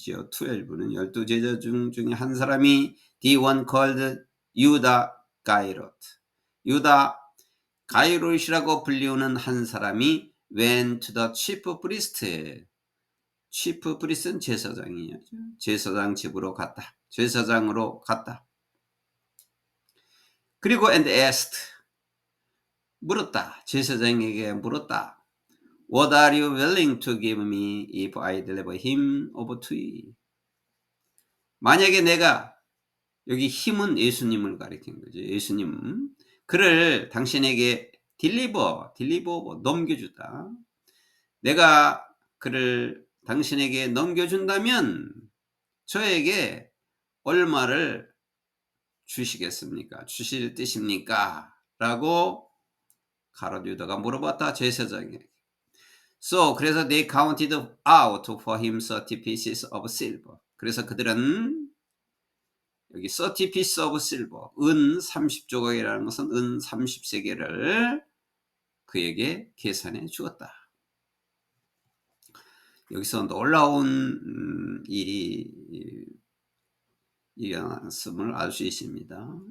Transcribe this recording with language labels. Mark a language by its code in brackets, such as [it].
[ko] 12는 12제자 중에 한 사람이 [en] the one called [ko] 유다 가이롯, 유다 가이롯이라고 불리우는 한 사람이 [en] went to the chief priest, [ko] chief priest는 제사장이에요. 제사장 집으로 갔다. 제사장으로 갔다. 그리고 [en] and asked, [ko] 물었다. 제사장에게 물었다. [en] What are you willing to give me if I deliver him over to you? [ko] 만약에 내가, 여기 힘은 예수님을 가리킨 거죠. 예수님, 그를 당신에게 deliver, 넘겨주다. 내가 그를 당신에게 넘겨준다면 저에게 얼마를 주시겠습니까? 주실 뜻입니까? 라고 가롯 유다가 물어봤다. 제사장에게. [en] So, [ko] 그래서 [en] they counted out for him 30 pieces of silver. [ko] 그래서 그들은 여기 [en] 30 pieces of silver, [ko] 은 30조각이라는 것은 은 30세겔을 그에게 계산해 주었다. 여기서 놀라운 일이 일어났음을 알 수 있습니다.